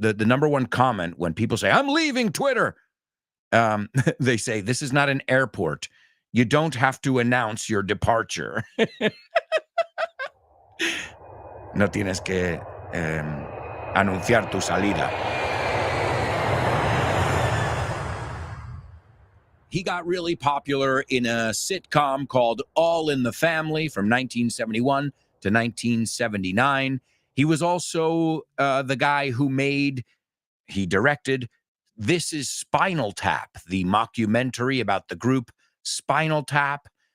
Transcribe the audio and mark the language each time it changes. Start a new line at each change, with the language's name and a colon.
English: The number one comment when people say, I'm leaving Twitter, they say, this is not an airport. You don't have to announce your departure.
Spanish: No tienes que anunciar tu salida.
English: He got really popular in a sitcom called All in the Family from 1971 to 1979. He was also the guy who he directed This is Spinal Tap, the mockumentary about the group Spinal Tap.